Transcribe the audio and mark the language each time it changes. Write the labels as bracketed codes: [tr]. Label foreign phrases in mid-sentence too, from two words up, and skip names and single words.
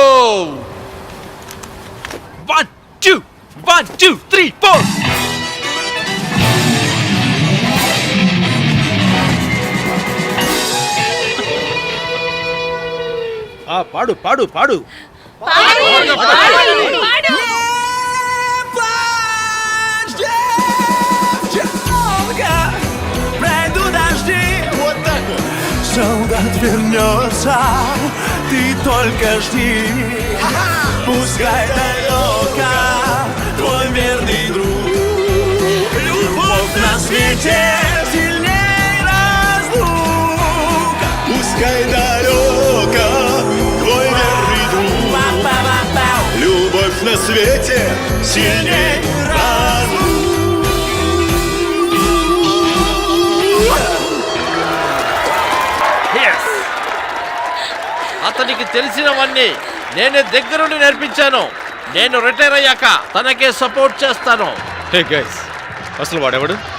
[te] 1 2 1 2 3 4. పాడు పాడు పాడు. [ru] Солдат вернется, ты только жди. Пускай далеко твой верный друг. Любовь на свете сильней разлук. Пускай далеко твой верный друг. Любовь на свете сильней разлук. [te] అతనికి తెలిసినవన్నీ నేనే దగ్గరుండి నేర్పించాను. నేను రిటైర్ అయ్యాక తనకే సపోర్ట్ చేస్తాను. [en] Hey guys, [te] అసలు వాడెవడు?